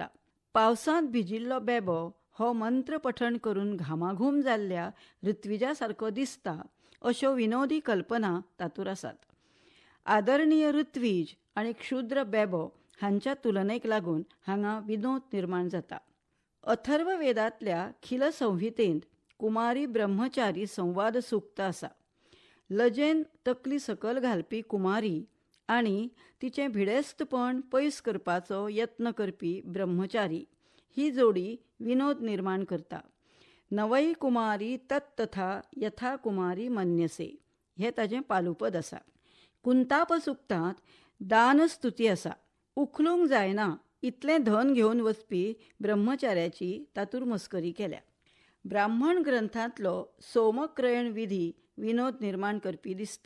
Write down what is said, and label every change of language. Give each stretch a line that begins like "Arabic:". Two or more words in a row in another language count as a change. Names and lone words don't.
Konkani: पावसांत भिजिल्लो बेबो हो मंत्र पठण करून घामाघूम जाल्ल्या ऋत्विजा सारको दिसता अश्यो विनोदी कल्पना तातूंत आसात. आदरणीय ऋत्विज आनी क्षुद्र बेबो हांच्या तुलनेक लागून हांगा विनोद निर्माण जाता. अथर्व वेदांतल्या खिल संहितेंत कुमारी ब्रह्मचारी संवाद सूक्त आसा. लजेन तकली सकल घालपी कुमारी आनी तिचें भिडेस्तपण पयस करपाचो यत्न करपी ब्रह्मचारी ही जोडी विनोद निर्माण करता.
Sanskrit: नवई कुमारी तत्तथा यथा कुमारी मन्यसे
Konkani: हें ताचें पालुपद आसा. कुंताप सुक्तांत दानस्तुती आसा. उखलूंक जायना इतलें धन घेवन वचपी ब्रह्मचार्याची तातूंत मस्करी केल्या. ब्राह्मण ग्रंथांतलो सोमक्रयण विधी विनोद निर्माण करपी दिसता.